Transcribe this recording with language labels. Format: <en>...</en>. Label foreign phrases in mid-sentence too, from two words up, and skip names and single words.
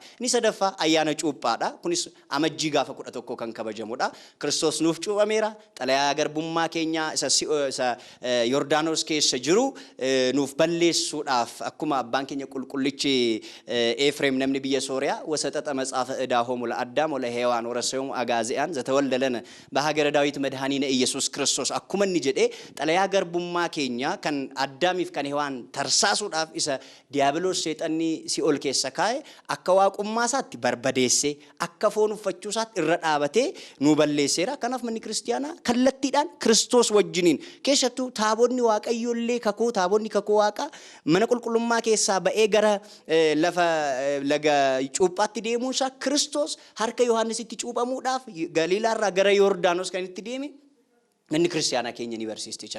<om>Inni sadaffaa ayyaana cuuphaadha. Kunis amajjii gaafa 11 kan kabajamudha. Kiristoos nuuf cuuphameera. Xalayaa garbummaa keenya isa Yordaanos keessa jiru nuuf balleessuudhaaf akkuma abbaan keenya qulqullichi ኤፍሬም namni biyya Sooriyaa</om> <gez>ወሰጠጠ መጽሐፈ ዕዳሆሙ ለአዳም ወለሔዋን ወረሰዮሙ አጋዝያን ዘተወልደ ለነ በሀገረ ዳዊት መድኃኒነ ኢየሱስ ክርስቶስ</gez> <om>akkuma inni jedhee xalayaa garbummaa keenya kan Addaamiif kan Hewaan tarsaasuudhaaf isa diiyaabiloos seexanni Si'ool keessa kaa'e akka waaqummaa isaatti barbadeessee akka foon uffachuu isaatti irra dhaabatee nu balleesseera. Kanaaf manni kiristaanaa kallattiidhaan Kiristoos wajjiniin keessattuu taabonni Waaqayyoollee kakuu taabonni kakuu Waaqaa mana qulqullummaa keessaa ba'ee gara lafa laga cuuphaatti deemuusaa Kiristoos harka Yohaannisitti cuuphamuudhaaf Galiilaarraa gara Yordaanos kan itti deeme manni kiristaanaa keenya ni barsiiste jechuudha.</om>